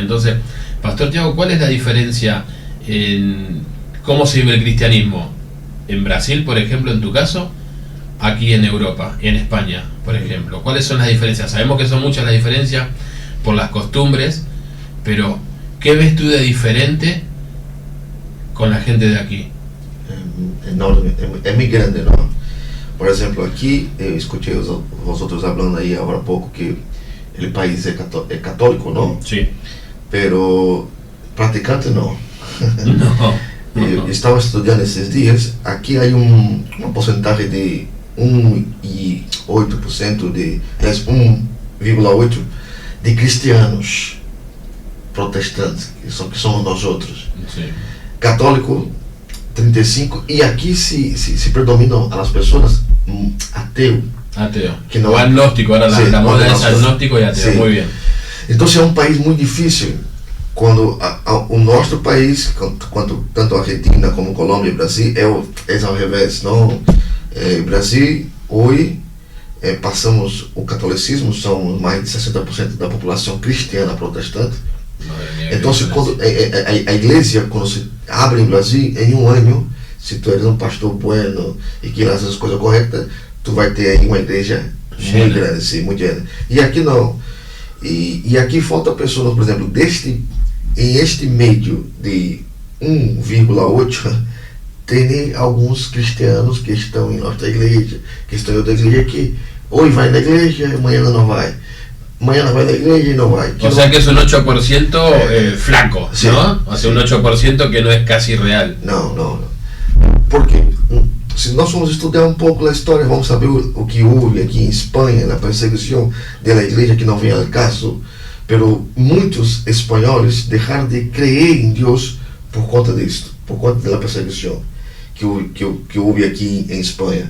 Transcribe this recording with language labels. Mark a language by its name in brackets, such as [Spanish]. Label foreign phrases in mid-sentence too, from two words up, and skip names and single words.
[Spanish] Entonces, Pastor Tiago, ¿cuál es la diferencia en cómo se vive el cristianismo en Brasil, por ejemplo, en tu caso, aquí en Europa, en España, por ejemplo? ¿Cuáles son las diferencias? Sabemos que son muchas las diferencias por las costumbres, pero ¿qué ves tú de diferente con la gente de aquí? [Portuguese] Enorme, é muito grande, não? Por exemplo, aqui eu escutei os outros falando aí agora há pouco que o país é católico, não? Sim. Pero praticante não. Não. Eu estava estudando esses dias, aqui há uma porcentagem de 1,8% de 1,8% de cristianos protestantes, que somos nós outros. Sim. Católico 35%, e aqui se predominam as pessoas ateu. [Spanish] Ateo. Que no, o agnóstico, ahora sí, la moda es agnóstico. agnóstico y ateo, Sí. muy bien. [Portuguese] Então é um país muito difícil. Quando o nosso país, tanto a Argentina como Colômbia e Brasil, é ao revés. Não? Brasil, hoje, passamos o catolicismo, são mais de 60% da população cristiana protestante. Então, quando a igreja, quando se abre em Brasil, em um ano, se [Spanish] tu eres [Portuguese] um pastor bueno e que faz as coisas corretas, tu vai ter aí uma igreja muito grande, sim, muito grande. E aqui não. E aqui falta pessoas, por exemplo, em este meio de 1,8%, tem alguns cristianos que estão em nossa igreja, que estão em outra igreja, que hoje vai na igreja, amanhã não vai. [Spanish] Mañana va a la iglesia y no va. O sea que es un 8% flaco, sí, ¿no? O sea, un 8% que no es casi real. [Portuguese] Não. Porque se nós formos estudar um pouco a história, vamos saber o que houve aqui em Espanha, na perseguição da igreja, que não vem ao caso, pero muitos espanhóis deixaram de crer em Deus por conta disso, por conta da perseguição que houve aqui em Espanha.